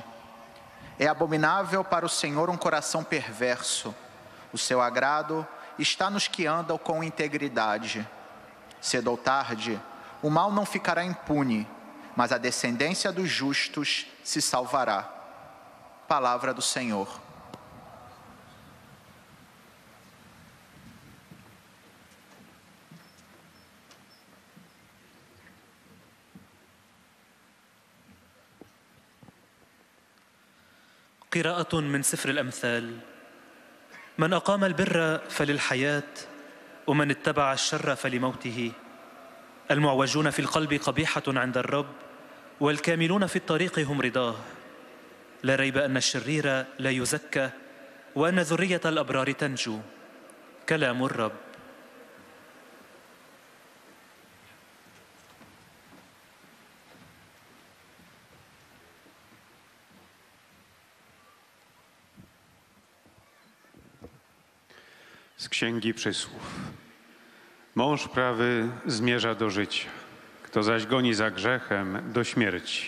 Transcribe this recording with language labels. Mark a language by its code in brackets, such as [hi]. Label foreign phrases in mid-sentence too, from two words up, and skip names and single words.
[pt] É abominável para o Senhor um coração perverso. O seu agrado está nos que andam com integridade. Cedo ou tarde, o mal não ficará impune, mas a descendência dos justos se salvará. Palavra do Senhor. [ar] قراءة من سفر الأمثال. من أقام البر فللحياة ومن اتبع الشر فلموته. المعوجون في القلب قبيحة عند الرب والكاملون في الطريق هم رضاه. لا ريب أن الشرير لا يزكى وأن ذرية الأبرار تنجو. كلام الرب. [pl] Z Księgi Przysłów. Mąż prawy zmierza do życia, kto zaś goni za grzechem, do śmierci.